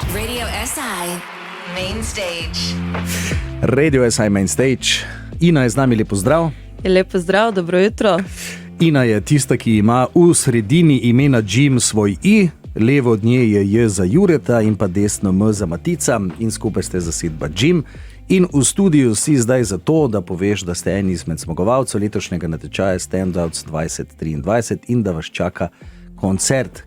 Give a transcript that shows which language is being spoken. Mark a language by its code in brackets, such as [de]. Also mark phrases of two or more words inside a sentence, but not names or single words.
[sl] Radio SI Main Stage. Radio SI Main Stage. Ina je z nami, lepo zdrav. Lepo zdrav, dobro jutro. Ina je tista, ki ima v sredini imena Jim svoj I, levo od nje je J za Jureta in pa desno M za Matica in skupaj ste zasedba Jim. In v studiu si zdaj zato, da poveš, da ste eni izmed zmagovalcev letošnjega natečaja Standouts 2023 in da vas čaka koncert.